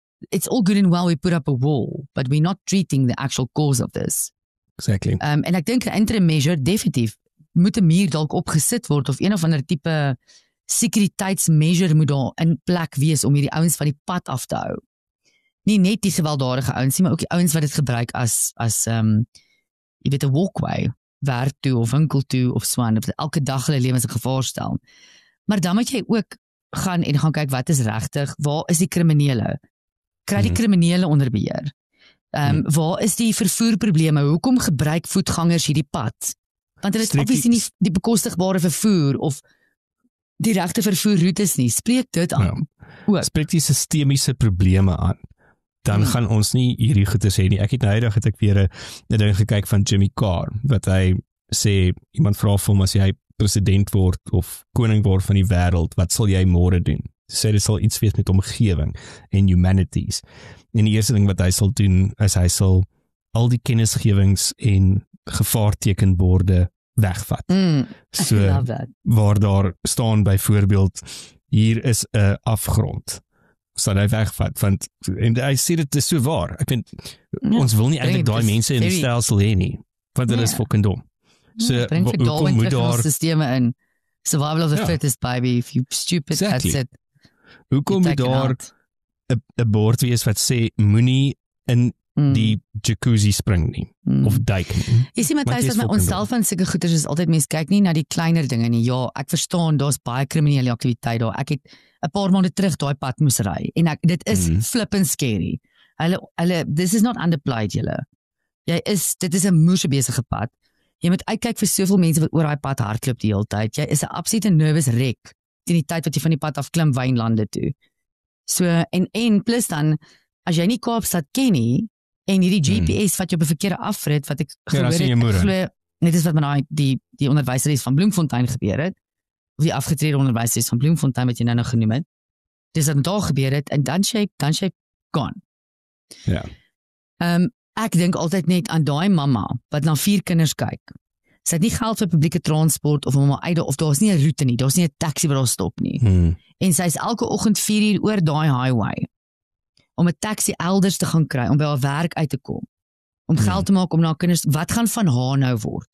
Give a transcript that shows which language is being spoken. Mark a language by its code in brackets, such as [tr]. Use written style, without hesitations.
[en] It's all good and well we put up a wall, but we're not treating the actual cause of this. Exactly. [af] En ek dink 'n interim measure definitief moet 'n muur dalk opgesit word of een of ander tipe sekuriteitsmeasure moet daar in plek wees om hierdie ouens van die pad af te hou. Nie net die gewelddadige ouens nie, maar ook die ouens wat dit gebruik as jy weet 'n walkway werk toe of winkel toe of so aan, elke dag hulle lewens in gevaar stel. Maar dan moet jy ook gaan kyk wat is regtig, waar is die kriminele? Kry die kriminele onder beheer? Waar is die vervoerprobleme? Hoekom gebruik voetgangers hierdie pad? Want hulle het obviously nie die bekostigbare vervoer of die regte vervoerroutes nie. Spreek dit aan. Spreek die sistemiese probleme aan. Dan gaan ons nie hierdie goeie sê nie. Ek het nou het ek weer 'n ding gekyk van Jimmy Carr, wat hy sê, iemand vra vir hom as jy president word of koning word van die wêreld, wat sal jy môre doen? Sê dit sal iets wees met omgewing en humanities. En die eerste ding wat hy sal doen, is hy sal al die kennisgewings en gevaartekenborde wegvat. So, waar daar staan byvoorbeeld, hier is 'n afgrond, sal hy wegvat, want, en hy sê dit is so waar, ek vind, ons wil nie eintlik daai mense in die stelsel hê nie, want hulle is fucking dom. So, hoekom moet daar systeme in, [en] survival of the fittest, baby, if you stupid, that's it. [af] Hoekom moet daar 'n bord wees wat sê, moenie in die jacuzzi spring nie of duik nie. Jy sien Matthys, dat my onsself van sulke goeders is altyd mens kyk nie na die kleiner dinge nie. Ja, ek verstaan daar's baie kriminele aktiwiteit daar. Ek het 'n paar maande terug daai pad moes ry en dit is flippin' scary. Hulle [en] this is not underplayed [af] julle. Dit is 'n moeë besige pad. Jy moet uitkyk vir soveel mense wat oor daai pad hardloop die hele tyd. Jy is 'n absolute nervous wreck teen die tyd wat jy van die pad af klim wynlande toe. So en plus dan as jy nie Kaapstad ken nie en hierdie GPS vat jou op 'n verkeerde afrit wat ek glo net is wat met die onderwyseres van Bloemfontein gebeur het of die afgetrede onderwyseres van Bloemfontein wat jy nou genoem het. Dis wat daar gebeur het en dan sy gone. Ja. Ek dink altyd net aan daai mamma wat na 4 kinders kyk. Sy het nie geld vir publieke transport of om uit of daar's nie 'n roete nie, daar's nie 'n taxi wat daar stop nie. En sy is elke oggend 4 uur oor daai highway om 'n taxi elders te gaan kry om by haar werk uit te kom. Om geld te maak om na kinders, wat gaan van haar nou word?